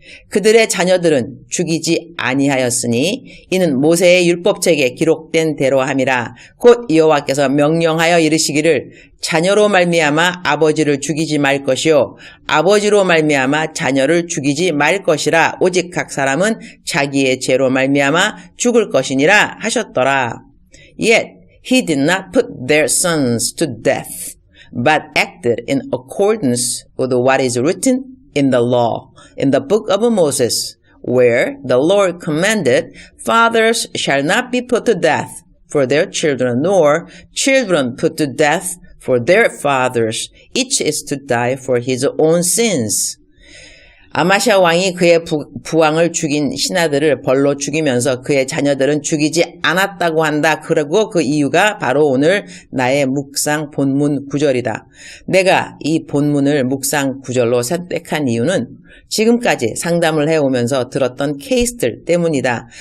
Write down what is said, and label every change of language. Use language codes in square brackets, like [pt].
[ko] 그들의 자녀들은 죽이지 아니하였으니 이는 모세의 율법책에 기록된 대로 함이라. 곧 여호와께서 명령하여 이르시기를 자녀로 말미암아 아버지를 죽이지 말 것이요 아버지로 말미암아 자녀를 죽이지 말 것이라. 오직 각 사람은 자기의 죄로 말미암아 죽을 것이니라 하셨더라. [en] Yet he did not put their sons to death, but acted in accordance with what is written in the law, in the book of Moses, where the Lord commanded, fathers shall not be put to death for their children, nor children put to death for their fathers. Each is to die for his own sins. [ko] 아마시아 왕이 그의 부왕을 죽인 신하들을 벌로 죽이면서 그의 자녀들은 죽이지 않았다고 한다. 그리고 그 이유가 바로 오늘 나의 묵상 본문 구절이다. 내가 이 본문을 묵상 구절로 선택한 이유는 지금까지 상담을 해오면서 들었던 케이스들 때문이다.